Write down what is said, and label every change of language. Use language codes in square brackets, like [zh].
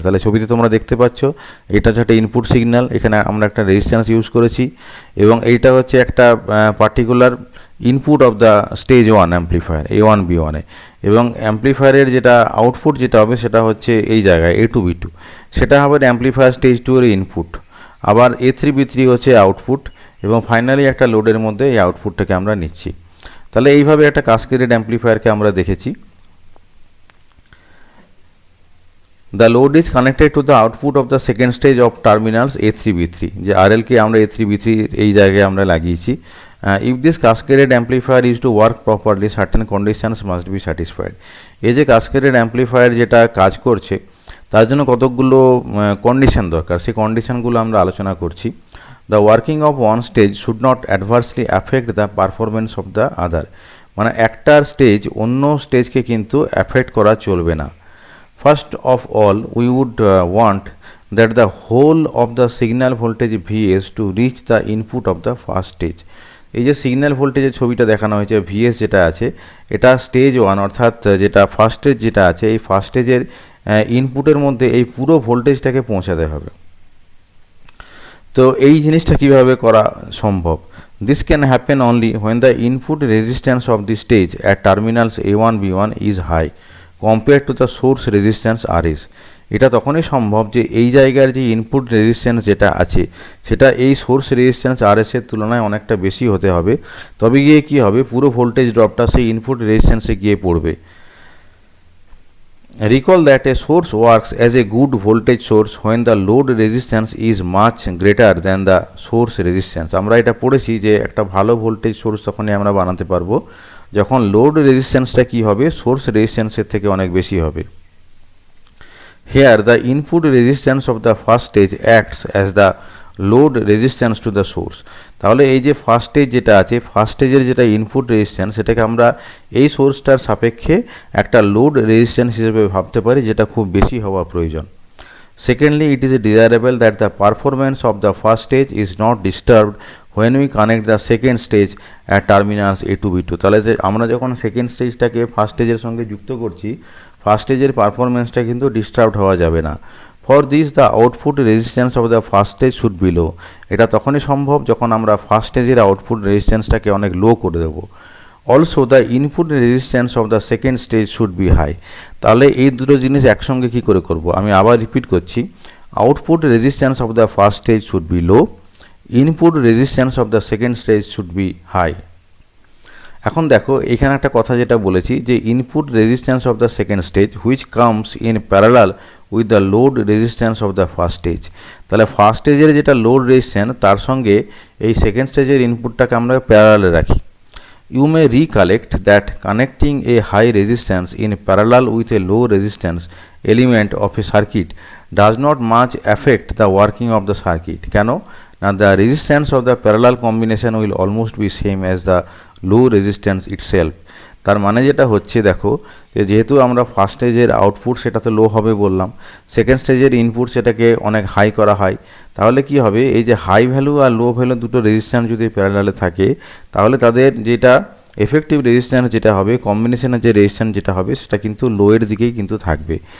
[bn] তাহলে ছবিতে তোমরা দেখতে পাচ্ছ এটা হচ্ছে একটা ইনপুট সিগন্যাল, এখানে আমরা একটা রেজিস্ট্যান্স ইউজ করেছি, এবং এইটা হচ্ছে একটা particular input of the stage one amplifier A1 B1 এবং অ্যাম্পলিফায়ারের যেটা আউটপুট যেটা হবে সেটা হচ্ছে এই জায়গায় A2 B2, সেটা হবে অ্যাম্পলিফায়ার স্টেজ 2 এর ইনপুট, আবার A3 B3 হচ্ছে আউটপুট, এবং ফাইনালি একটা লোডের মধ্যে এই আউটপুটটাকে আমরা নিচ্ছি। তাহলে এইভাবে একটা কাস্কেডেড অ্যাম্পলিফায়ারকে আমরা দেখেছি। [en] The load is connected to the output of the second stage of terminals A3 B3, [bn] যে RL কে আমরা A3 B3 এই জায়গায় আমরা লাগিয়েছি। [en] If this cascaded amplifier is to work properly, certain conditions must be satisfied. [bn] এই যে cascaded amplifier যেটা কাজ করছে তার জন্য কতগুলো কন্ডিশন দরকার, সেই কন্ডিশনগুলো আমরা আলোচনা করছি। [en] The working of one stage should not adversely affect the performance of the other, [bn] মানে একটার স্টেজ অন্য স্টেজকে কিন্তু অ্যাফেক্ট করা চলবে না। [en] First of all, we would want that the whole of the signal voltage Vs to reach the input of the first stage. [bn] এই যে signal ভোল্টেজের ছবিটা দেখানো হয়েছে Vs যেটা আছে এটা স্টেজ ওয়ান অর্থাৎ যেটা ফার্স্ট স্টেজ যেটা আছে এই ফার্স্ট স্টেজের ইনপুটের মধ্যে এই পুরো ভোল্টেজটাকে পৌঁছাতে হবে। তো এই জিনিসটা কিভাবে করা সম্ভব? [en] This can happen only when the input resistance of the stage at terminals A1 B1 is high compared to the source resistance Rs. [bn] এটা তখনই সম্ভব যে এই জায়গার যে ইনপুট রেজিস্ট্যান্স যেটা আছে সেটা এই সোর্স রেজিস্ট্যান্স Rs এর তুলনায় অনেকটা বেশি হতে হবে, তবে গিয়ে কি হবে পুরো ভোল্টেজ ড্রপটা সেই ইনপুট রেজিস্ট্যান্সে গিয়ে পড়বে। [en] Recall that a source works as a good voltage source when the load resistance is much greater than the source resistance. [bn] আমরা এটা পড়েছি যে একটা ভালো ভোল্টেজ সোর্স তখনই আমরা বানাতে পারবো যখন লোড রেজিস্ট্যান্সটা কি হবে সোর্স রেজিস্ট্যান্সের থেকে অনেক বেশি হবে। [en] Here the input resistance of the first stage acts as the load resistance to the source. [bn] তাহলে এই যে ফার্স্ট স্টেজ যেটা আছে ফার্স্ট স্টেজের যেটা ইনপুট রেজিস্ট্যান্স সেটাকে আমরা এই সোর্সটার সাপেক্ষে একটা লোড রেজিস্ট্যান্স হিসেবে ভাবতে পারি যেটা খুব বেশি হওয়া প্রয়োজন। [en] Secondly, it is desirable that the performance of the first stage is not disturbed when we connect the second stage at terminals A2 B2. [bn] তাহলে যে আমরা যখন সেকেন্ড স্টেজটাকে ফার্স্ট স্টেজের সঙ্গে যুক্ত করছি ফার্স্ট স্টেজের পারফরমেন্সটা কিন্তু ডিস্টার্ব হওয়া যাবে না। [en] For this the output resistance of the first stage should be low. [bn] এটা তখনই সম্ভব যখন আমরা ফার্স্ট স্টেজের আউটপুট রেজিস্ট্যান্সটাকে অনেক লো করে দেবো। [en] Also the input resistance of the second stage should be high. [bn] তাহলে এই দুটো জিনিস একসঙ্গে কী করে করব আমি আবার রিপিট করছি, [en] Output resistance of the first stage should be low, input resistance of the second stage should be high. [bn] এখন দেখো এখানে একটা কথা যেটা বলেছি যে [en] Input resistance of the second stage which comes in parallel with the load resistance of the first stage. [bn] তাহলে first স্টেজের যেটা লোড রেজিস্ট্যান্স তার সঙ্গে এই সেকেন্ড স্টেজের ইনপুটটাকে আমরা প্যারালালে রাখি। [en] You may recollect that connecting a high resistance in parallel with a low resistance element of a circuit does not much affect the working of the circuit. কেন? Now the resistance of the parallel combination will almost be same as the low resistance itself. [bn] তার মানে যেটা হচ্ছে দেখো যে যেহেতু আমরা first স্টেজের আউটপুট সেটা তো লো হবে বললাম, সেকেন্ড স্টেজের ইনপুট সেটাকে অনেক হাই করা হয়, তাহলে কি হবে এই যে হাই ভ্যালু আর লো ভ্যালু দুটো রেজিস্ট্যান্স যদি প্যারালালে থাকে তাহলে তাদের যেটা এফেক্টিভ রেজিস্ট্যান্স যেটা হবে কম্বিনেশনের যে রেজিস্ট্যান্স যেটা হবে সেটা কিন্তু লোয়ের দিকেই কিন্তু থাকবে।